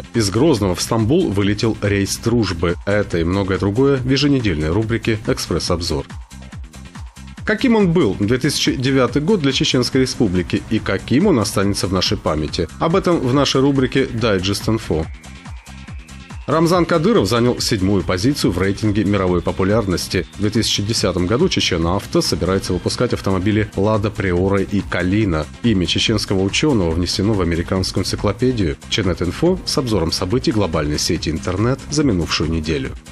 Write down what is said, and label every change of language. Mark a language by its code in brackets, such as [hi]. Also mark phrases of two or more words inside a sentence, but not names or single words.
[ru] Из Грозного в Стамбул вылетел рейс дружбы. Это и многое другое в еженедельной рубрике «Экспресс-обзор». Каким он был 2009 год для Чеченской Республики и каким он останется в нашей памяти? Об этом в нашей рубрике «Дайджест Инфо». Рамзан Кадыров занял 7-ю позицию в рейтинге мировой популярности. В 2010 году Чечен-Авто собирается выпускать автомобили «Лада Приора» и «Калина». Имя чеченского ученого внесено в американскую энциклопедию Ченет-Инфо с обзором событий глобальной сети интернет за минувшую неделю.